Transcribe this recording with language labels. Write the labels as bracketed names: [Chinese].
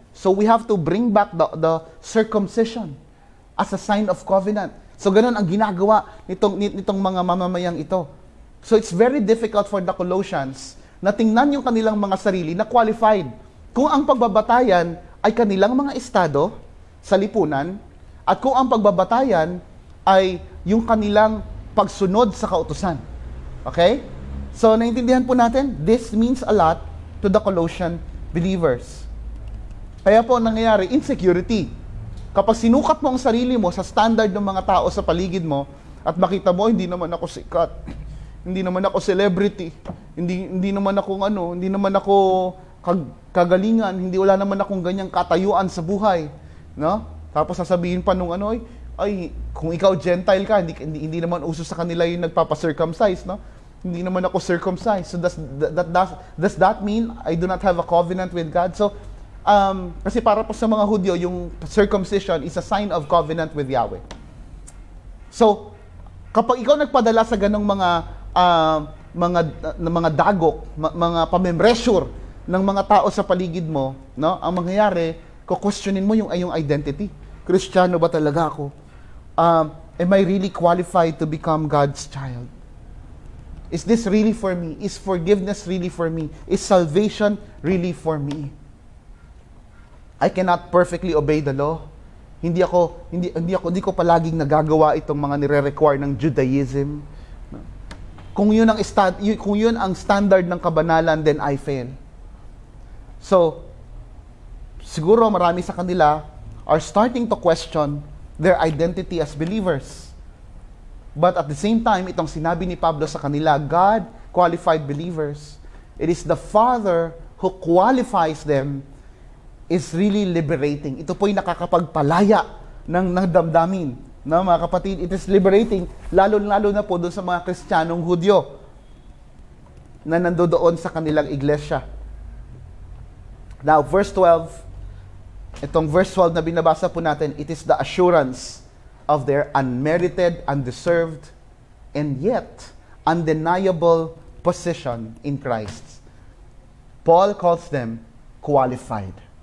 [English] So, we have to bring back the circumcision as a sign of covenant. [Filipino] So, ganun ang ginagawa nitong mga mamamayang ito. [English] So, it's very difficult for the Colossians [Filipino] na tingnan yung kanilang mga sarili na [English] qualified. [Filipino] Kung ang pagbabatayan ay kanilang mga estado sa lipunan, at kung ang pagbabatayan ay yung kanilang pagsunod sa kautusan. [English] Okay? So, [Filipino] naintindihan po natin, [English] this means a lot to the Colossian believers. [Filipino] Kaya po nangyayari, insecurity. Kapag sinukat mo ang sarili mo sa standard ng mga tao sa paligid mo, at makita mo, hindi naman ako sikat, hindi naman ako celebrity, hindi naman ako hindi naman ako kagalingan, wala naman akong ganyang katayuan sa buhay, no? Tapos sasabihin pa nung ay kung ikaw Gentile ka, hindi naman uso sa kanila yung nagpapa-circumcise, no? Hindi naman ako circumcised. [English] So does that mean I do not have a covenant with God? [Filipino] So kasi para po sa mga Hudyo, yung circumcision [English] is a sign of covenant with Yahweh. [Filipino] So kapag ikaw nagpadala sa ganong mga dagok, mga pamembressure ng mga tao sa paligid mo, no? Ang mangyayari, kukwestiyonin mo yung identity. Kristiyano ba talaga ako? [English] Am I really qualified to become God's child? Is this really for me? Is forgiveness really for me? Is salvation really for me? I cannot perfectly obey the law. [Filipino] Hindi ko palaging nagagawa itong mga nire-require ng Judaism. Kung yun ang standard ng kabanalan, [English] then I fail. So, [Filipino] siguro marami sa kanila [English] are starting to question their identity as believers. But at the same time, [Filipino] itong sinabi ni Pablo sa kanila, [English] God qualified believers. It is the Father who qualifies them is really liberating. [Filipino] Ito po'y nakakapagpalaya ng damdamin. No, mga kapatid, [English] it is liberating, [Filipino] lalo na po doon sa mga Kristiyanong Hudyo na nandoon sa kanilang iglesia. [English] Now, verse 12, [Filipino] itong verse 12 na binabasa po natin, [English] it is the assurance of their unmerited, undeserved, and yet undeniable position in Christ. Paul calls them qualified.